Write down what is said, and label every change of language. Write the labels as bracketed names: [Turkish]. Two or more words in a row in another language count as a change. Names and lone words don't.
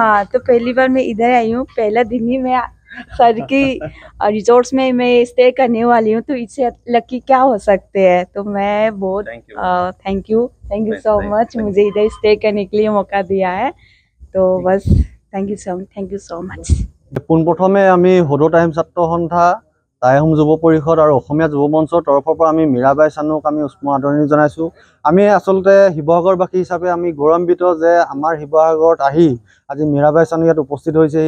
[Hindi] हाँ, तो पहली बार मैं इधर आई हूँ, पहला दिन ही मैं सर की रिजॉर्ट्स में मैं स्टे करने वाली हूँ। तो इससे लकी क्या हो सकते हैं। तो मैं बहुत [English] thank you so much [Hindi] मुझे इधर स्टे करने के लिए मौका दिया है। तो बस [English] thank you so much. [Assamese] পোনপ্ৰথমে আমি সদৌ টাইম ছাত্ৰ সন্থা, টাই আহোম যুৱ পৰিষদ আৰু অসমীয়া যুৱ মঞ্চৰ তৰফৰ পৰা আমি মীৰাবাই চানুক আমি উষ্ম আদৰণি জনাইছোঁ। আমি আচলতে শিৱসাগৰবাসী হিচাপে আমি গৌৰৱান্বিত যে আমাৰ শিৱসাগৰত আহি আজি মীৰাবাই চানু ইয়াত উপস্থিত হৈছেহি।